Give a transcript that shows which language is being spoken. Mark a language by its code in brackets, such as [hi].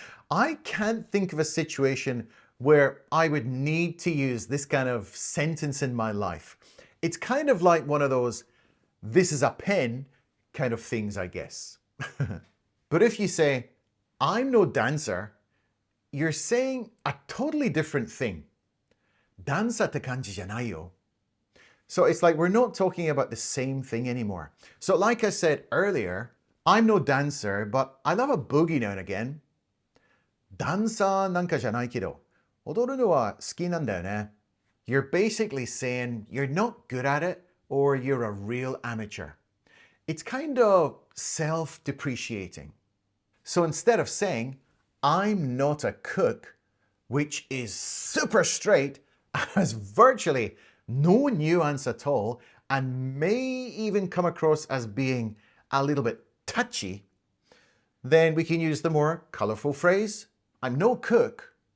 [en] I can't think of a situation where I would need to use this kind of sentence in my life. It's kind of like one of those, this is a pen kind of things, I guess. But if you say, I'm no dancer, you're saying a totally different thing. [ja] ダンサーって感じじゃないよ。 [en] So it's like we're not talking about the same thing anymore. So like I said earlier, I'm no dancer, but I love a boogie now and again. [ja] ダンサーなんかじゃないけど、踊るのは好きなんだよね。 [en] You're basically saying you're not good at it or you're a real amateur. It's kind of self-depreciating. So instead of saying, I'm not a cook, which is super straight, has virtually no nuance at all, and may even come across as being a little bit touchy, then we can use the more colorful phrase, I'm no cook.